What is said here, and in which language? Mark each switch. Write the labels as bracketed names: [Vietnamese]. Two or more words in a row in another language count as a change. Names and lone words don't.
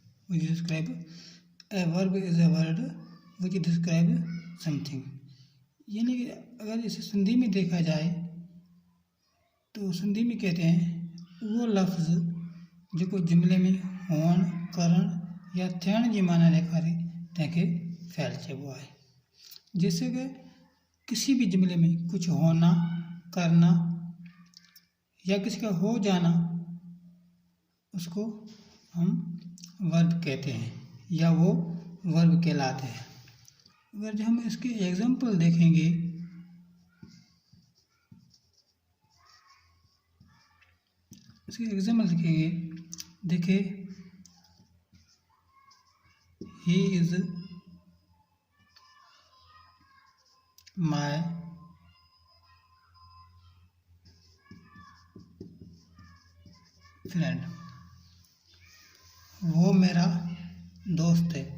[English] A verb is a word which describe something. [Hindi] यानी कि अगर इसे सिंधी में देखा जाए तो सिंधी में कहते हैं वो लफ्ज़ जो जुमले में होण, [Sindhi] करण या थियण जी माना ॾेखारे तंहिंखे फ़ेल चइबो आहे। [Hindi] जैसे कि किसी भी जुमले में कुछ होना, करना या किसी का हो जाना, उसको हम वर्ब कहते हैं या वो वर्ब कहलाते हैं। अगर जो हम इसके एग्जाम्पल देखेंगे, देखिए [English] he is my friend, [Hindi] वो मेरा दोस्त है।